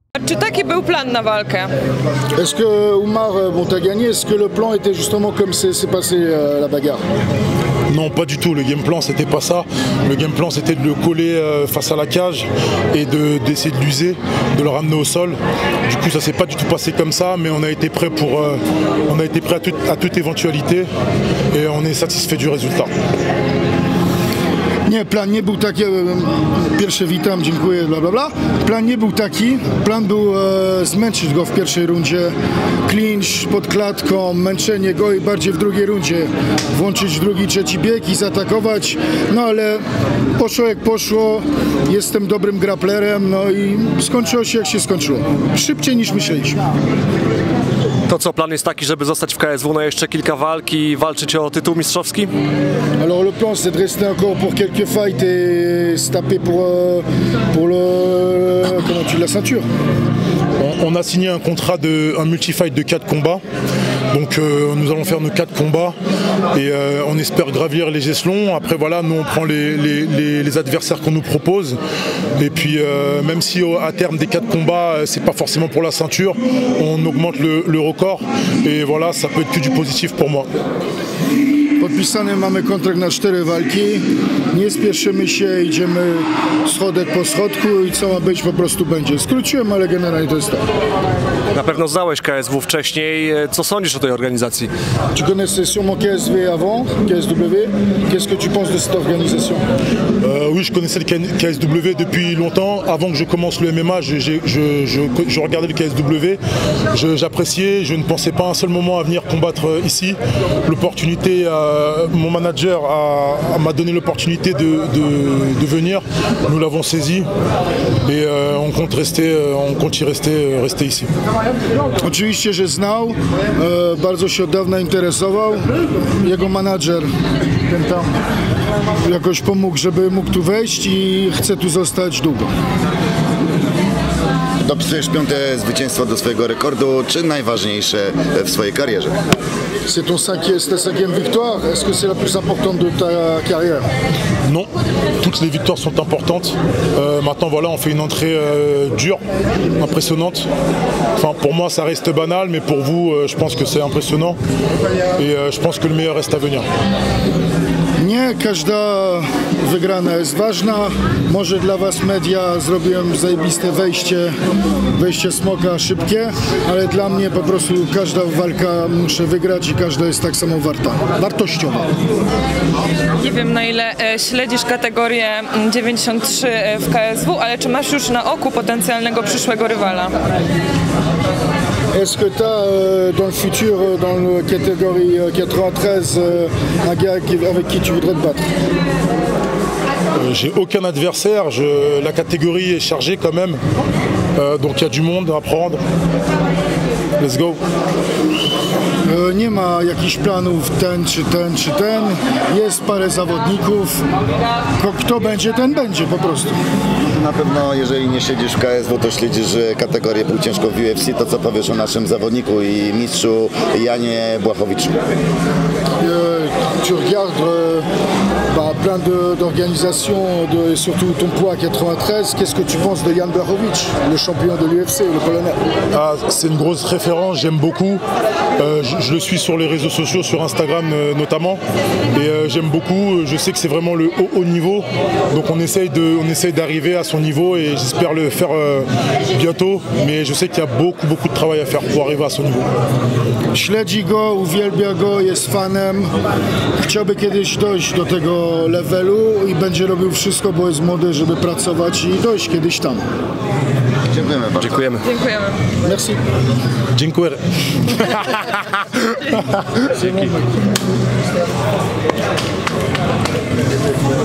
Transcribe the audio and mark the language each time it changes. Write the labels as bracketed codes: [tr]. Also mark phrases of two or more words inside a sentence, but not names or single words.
[pl] Czy taki był plan na walkę? [fr] Est-ce que Oumar, bon, t'as gagné, est-ce que le plan était justement comme s'est passé la bagarre? Non, pas du tout. Le [en] game plan, [fr] c'était pas ça. Le [en] game plan, [fr] c'était de le coller face à la cage et d'essayer de l'user, de le ramener au sol. Du coup, ça s'est pas du tout passé comme ça, mais on a été prêt à toute éventualité et on est satisfait du résultat. [pl] Nie, plan nie był taki, pierwsze witam, dziękuję, bla bla bla. Plan nie był taki, plan był zmęczyć go w pierwszej rundzie, clinch pod klatką, męczenie go i bardziej w drugiej rundzie włączyć drugi, trzeci bieg i zaatakować, no ale poszło jak poszło, jestem dobrym grapplerem, no i skończyło się jak się skończyło, szybciej niż myśleliśmy. To co, plan jest taki, żeby zostać w KSW na jeszcze kilka walk i walczyć o tytuł mistrzowski? [fr] Alors le plan c'est de rester encore pour quelques fights et se taper pour la ceinture. On a signé un contrat un multi-fight de 4 combats. Donc nous allons faire nos 4 combats et on espère gravir les échelons. Après voilà, nous on prend les adversaires qu'on nous propose. Et puis même si à terme des 4 combats, c'est pas forcément pour la ceinture, on augmente le record. Et voilà, ça peut être que du positif pour moi. [pl] Podpisany mamy kontrakt na 4 walki, nie spieszymy się, idziemy schodek po schodku i co ma być po prostu będzie. Skróciłem, ale generalnie to jest tak. Na pewno znałeś KSW wcześniej. Co sądzisz o tej organizacji? [fr] Tu connaissais sûrement KSW avant, KSW. Qu'est-ce que tu penses de cette organisation? Oui, je connaissais le KSW depuis longtemps. Avant que je commence le MMA, je regardais le KSW. J'appréciais, je ne pensais pas un seul moment à venir combattre ici. L'opportunité, mon manager m'a donné l'opportunité de venir. Nous l'avons saisi et on compte y rester ici. [pl] Oczywiście, że znał, bardzo się od dawna interesował. Jego menadżer, ten tam, jakoś pomógł, żeby mógł tu wejść i chce tu zostać długo. Dopisujesz 5. zwycięstwo do swojego rekordu, czy najważniejsze w swojej karierze? [fr] C'est ta 5e victoire. Est-ce que c'est la plus importante de ta carrière? Non, toutes les victoires sont importantes. Maintenant voilà, on fait une entrée dure, impressionnante. Enfin pour moi ça reste banal, mais pour vous je pense que c'est impressionnant. Et je pense que le meilleur reste à venir. [pl] Nie, każda wygrana jest ważna. Może dla was media zrobiłem zajebiste wejście smoka szybkie, ale dla mnie po prostu każda walka muszę wygrać i każda jest tak samo wartościowa. Nie wiem na ile śledzisz kategorię 93 w KSW, ale czy masz już na oku potencjalnego przyszłego rywala? [fr] Est-ce que tu as dans le futur, dans la catégorie 93, un gars avec qui tu voudrais te battre? J'ai aucun adversaire, la catégorie est chargée quand même, donc il y a du monde à prendre. [en] Let's go. [pl] Nie ma jakichś planów ten czy ten czy ten, jest parę zawodników, kto będzie, ten będzie po prostu. Na pewno jeżeli nie siedzisz w KSW, to śledzisz kategorię półciężką w UFC, to co powiesz o naszym zawodniku i mistrzu Janie Błachowiczu? [fr] Tu regardes plein d'organisations, et surtout ton poids 93, qu'est-ce que tu penses de Jan Blachowicz, le champion de l'UFC, le polonais? C'est une grosse référence, j'aime beaucoup. Je le suis sur les réseaux sociaux, sur Instagram notamment, et j'aime beaucoup. Je sais que c'est vraiment le haut niveau, donc on essaye d'arriver à son niveau et j'espère le faire bientôt, mais je sais qu'il y a beaucoup de travail à faire pour arriver à son niveau. [pl] Śledzi go, uwielbia go, jest fanem, chciałby kiedyś dojść do tego levelu i będzie robił wszystko, bo jest młody, żeby pracować i dojść kiedyś tam. Dziękujemy bardzo. Dziękujemy. Dziękujemy. Merci. Dziękuję. Dzięki.